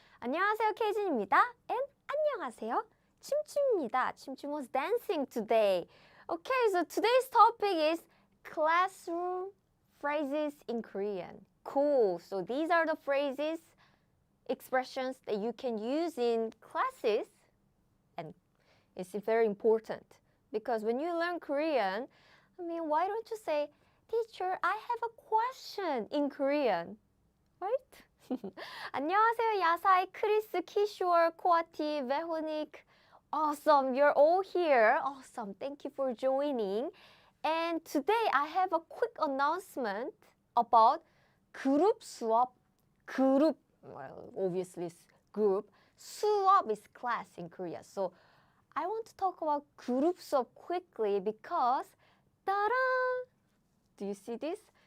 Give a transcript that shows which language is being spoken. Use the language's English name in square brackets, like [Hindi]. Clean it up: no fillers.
[Korean] 안녕하세요, 케이진입니다. And 안녕하세요, 춤춤입니다. [English] 춤춤 was dancing today. Okay, so today's topic is classroom phrases in Korean. Cool. So these are the phrases, expressions that you can use in classes, and it's very important because when you learn Korean, why don't you say, teacher, I have a question in Korean, right? [Korean] 안녕하세요, 야사이, 크리스, 키쇼어, 코아티, 베호닉. [English] Awesome, you're all here. Awesome, thank you for joining. And today I have a quick announcement about 그룹 수업. 그룹, well, obviously it's group. 수업 is class in Korea. So I want to talk about 그룹 수업 quickly because, ta-da! Do you see this?